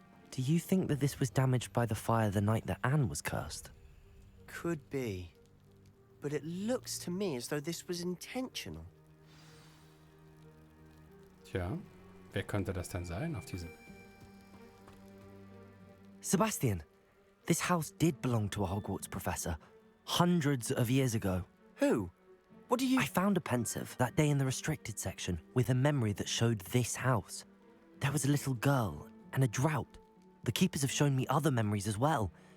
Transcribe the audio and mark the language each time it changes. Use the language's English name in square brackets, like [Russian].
[English] Do you think that this was damaged by the fire the night that Anne was cursed? Could be. But it looks to me as though this was intentional. [German] Tja, wer könnte das denn sein auf diesem... [English] Sebastian, this house did belong to a Hogwarts professor hundreds of years ago. Who? What do you... I found a pensive that day in the restricted section with a memory that showed this house. There was a little girl and a drought. The keepers have shown me other memories as well.